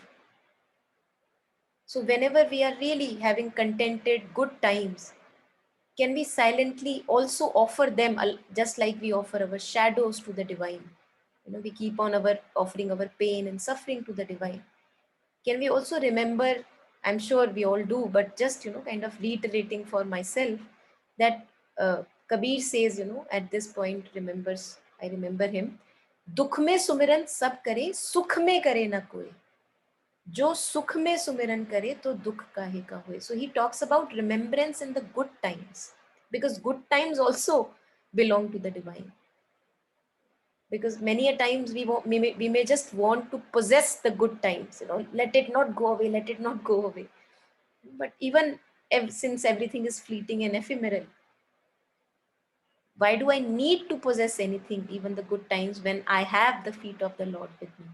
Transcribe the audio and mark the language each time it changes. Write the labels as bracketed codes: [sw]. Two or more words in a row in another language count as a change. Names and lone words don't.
[en] So, whenever we are really having contented, good times, can we silently also offer them just like we offer our shadows to the divine? We keep on offering our pain and suffering to the divine. Can we also remember, I'm sure we all do, but just, kind of reiterating for myself that Kabir says, at this point, I remember him, [hi] दुख में सुमिरन सब करे, सुख में करे न कोई. जो सुख में सुमिरन करे तो दुख काहे का होए. [en] So he talks about remembrance in the good times, because good times also belong to the divine. Because many a times we may just want to possess the good times, let it not go away, let it not go away. But even since everything is fleeting and ephemeral, why do I need to possess anything, even the good times, when I have the feet of the Lord with me?